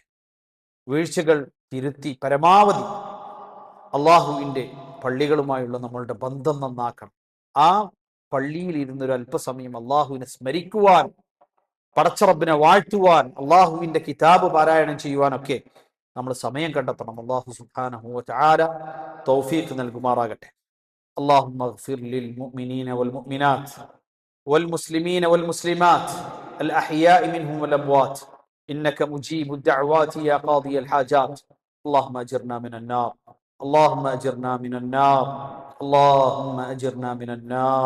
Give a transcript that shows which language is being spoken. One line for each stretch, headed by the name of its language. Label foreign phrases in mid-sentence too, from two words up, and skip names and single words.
Malayalam: വീഴ്ചകൾ തിരുത്തി പരമാവധി അള്ളാഹുവിന്റെ പള്ളികളുമായുള്ള നമ്മളുടെ ബന്ധം നന്നാക്കണം. ആ പള്ളിയിൽ ഇരുന്നൊരു അല്പസമയം അള്ളാഹുവിനെ സ്മരിക്കുവാൻ, പടച്ചറബിനെ വാഴ്ത്തുവാൻ, അള്ളാഹുവിന്റെ കിതാബ് പാരായണം ചെയ്യുവാനൊക്കെ നമ്മൾ സമയം കണ്ടെത്തണം. അള്ളാഹു
Arabic: سبحانه وتعالى
Malayalam: തൗഫീഖ് നൽകുമാറാകട്ടെ.
Arabic: اللهم اغفر للمؤمنين والمؤمنات والمسلمين والمسلمات الأحياء منهم والأموات إنك مجيب الدعوات يا قاضي الحاجات. اللهم أجرنا من النار، اللهم أجرنا من النار، اللهم أجرنا من النار.